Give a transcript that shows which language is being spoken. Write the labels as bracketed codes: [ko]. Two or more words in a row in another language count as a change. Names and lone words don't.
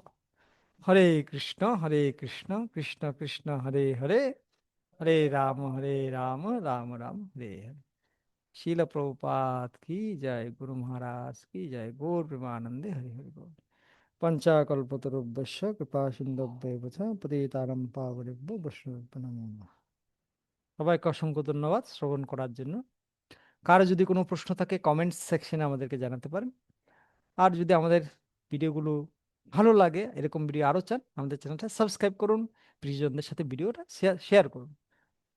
[sa] হরে কৃষ্ণ কৃষ্ণ কৃষ্ণ হরে হরে, হরে রাম রাম রাম হরে হরে। [bn] শিল প্রভুপাদ কি জয়, গুরু মহারাজ কি জয়, গৌর প্রেমানন্দে হরি হরি বল। [sa] পঞ্চাকল্পতরুভ্যশ্চ কৃপা সিন্ধুভ্যেব চ পতিতানাং পাবনেভ্যো বৈষ্ণবেভ্যো নমো নমঃ। [bn] সবাইকে অসংখ্য ধন্যবাদ শ্রবণ করার জন্য। কারো যদি কোনো প্রশ্ন থাকে, কমেন্ট সেকশনে আমাদেরকে জানাতে পারেন। আর যদি আমাদের ভিডিওগুলো ভালো লাগে, এরকম ভিডিও আরো চান, আমাদের চ্যানেলটা সাবস্ক্রাইব করুন, প্রিয়জনদের সাথে ভিডিওটা শেয়ার করুন।